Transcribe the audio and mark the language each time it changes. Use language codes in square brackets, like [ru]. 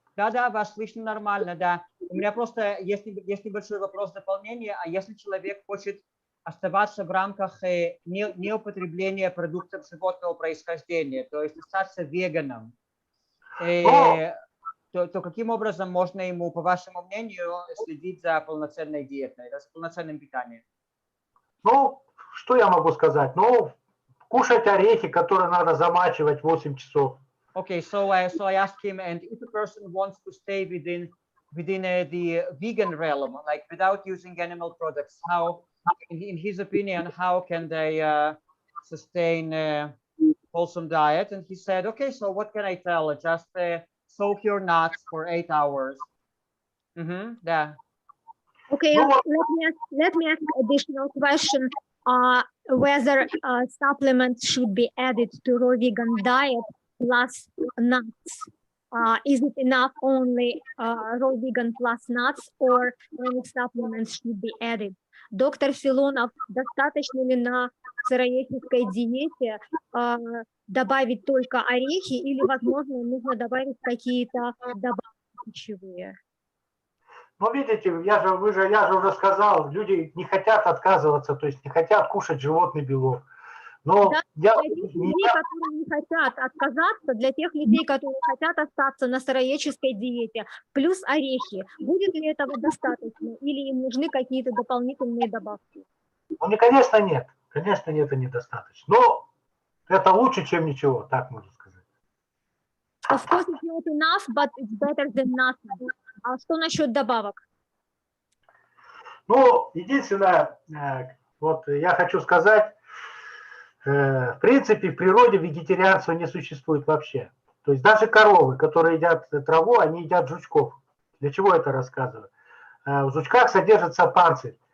[ru] Да, вас слышно нормально, да. У меня просто есть небольшой вопрос дополнения, а если человек хочет оставаться в рамках неупотребления продуктов животного происхождения, то есть остаться веганом, то каким образом можно ему, по вашему мнению, следить за полноценной диетой, за полноценным питанием? Ну, что я могу сказать? Ну, кушать орехи, которые надо замачивать 8 часов. [en] Okay, so I asked him, and if a person wants to stay within the vegan realm, like without using animal products, how, in his opinion, how can they sustain a wholesome diet? And he said, okay, so what can I tell? Just soak your nuts for 8 hours. Yeah. Okay, let me ask additional question. Whether supplements should be added to raw vegan diet plus nuts. Is it enough only raw vegan plus nuts, or any supplements should be added? [ru] Доктор Филонов, достаточно ли на сыроедческой диете добавить только орехи, или, возможно, нужно добавить какие-то добавки пищевые? Ну, видите, я же уже сказал, люди не хотят отказываться, то есть не хотят кушать животный белок. Но да, для тех людей, которые не хотят отказаться, для тех людей, которые хотят остаться на сыроедческой диете, плюс орехи, будет ли этого достаточно или им нужны какие-то дополнительные добавки? Ну, конечно, нет. Конечно, это недостаточно. Но это лучше, чем ничего, так можно сказать. [en] Of course, it's not enough, but it's better than nothing. [ru] А что насчет добавок? Ну, единственное, вот я хочу сказать, в принципе, в природе вегетарианства не существует вообще. То есть даже коровы, которые едят траву, они едят жучков. Для чего это рассказываю? В жучках содержится панцирь.